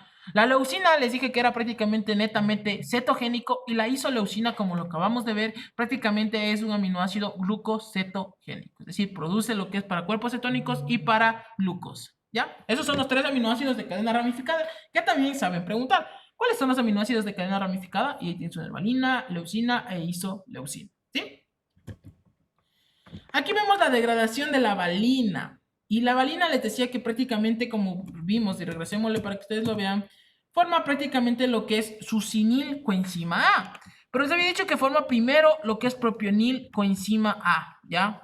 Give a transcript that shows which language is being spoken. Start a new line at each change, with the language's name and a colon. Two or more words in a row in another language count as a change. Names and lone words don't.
Spanish: La leucina les dije que era prácticamente netamente cetogénico y la isoleucina, como lo acabamos de ver, prácticamente es un aminoácido glucocetogénico, es decir, produce lo que es para cuerpos cetónicos y para glucosa, ¿ya? Esos son los tres aminoácidos de cadena ramificada que también saben preguntar. ¿Cuáles son los aminoácidos de cadena ramificada? Y ahí tienes valina, leucina e isoleucina, ¿sí? Aquí vemos la degradación de la valina. Y la valina les decía que prácticamente, como vimos, y regresémosle para que ustedes lo vean, forma prácticamente lo que es succinil coenzima A. Pero les había dicho que forma primero lo que es propionil coenzima A, ¿ya?